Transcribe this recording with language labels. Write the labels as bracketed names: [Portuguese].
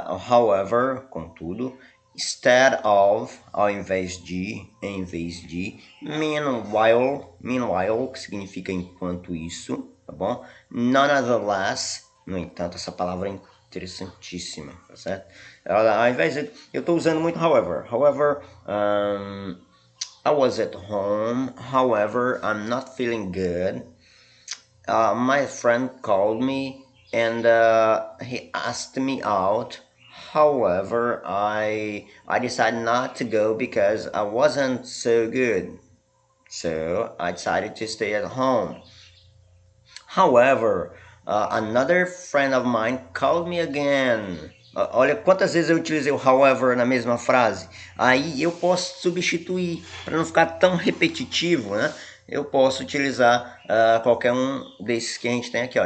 [Portuguese] However, contudo, instead of, ao invés de, em vez de, meanwhile, que significa enquanto isso, tá bom? Nonetheless, no entanto, essa palavra é interessantíssima, tá certo? Ao invés de, eu estou usando muito however. [English] However, I was at home. However, I'm not feeling good. My friend called me and he asked me out. However, I decided not to go because I wasn't so good. So I decided to stay at home. However, another friend of mine called me again. [Portuguese] Olha quantas vezes eu utilizei o however na mesma frase. Aí eu posso substituir, para não ficar tão repetitivo, né? Eu posso utilizar qualquer um desses que a gente tem aqui, ó.